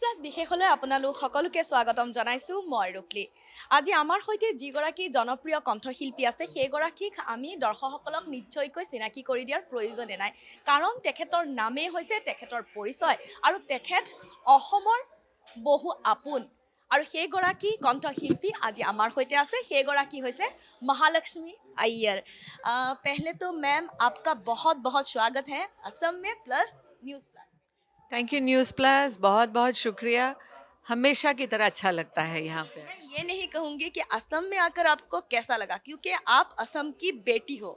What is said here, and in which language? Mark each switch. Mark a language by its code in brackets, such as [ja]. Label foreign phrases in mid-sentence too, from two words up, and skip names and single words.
[as] বিশেষলৈ আপোনালোক সকলোকে স্বাগতম জনাইছোঁ মই ৰুকলি। আজি আমাৰ সৈতে যিগৰাকী জনপ্ৰিয় কণ্ঠশিল্পী আছে সেইগৰাকীক আমি দৰ্শকসকলক নিশ্চয়কৈ চিনাকি কৰি দিয়াৰ প্ৰয়োজনে নাই, কাৰণ তেখেতৰ নামেই হৈছে তেখেতৰ পৰিচয় আৰু তেখেত অসমৰ বহু আপোন। আৰু সেইগৰাকী কণ্ঠশিল্পী আজি আমাৰ সৈতে আছে, সেইগৰাকী হৈছে महालक्ष्मी अय्यर। [hi] पहले तो मैम आपका बहुत बहुत स्वागत है असम में प्लस न्यूज़ प्लस। [en] thank you [hi] न्यूज़ प्लस, बहुत बहुत शुक्रिया। हमेशा की तरह अच्छा लगता है यहाँ पे। मैं ये नहीं कहूँगी कि असम में आकर आपको कैसा लगा, क्योंकि आप असम की बेटी हो।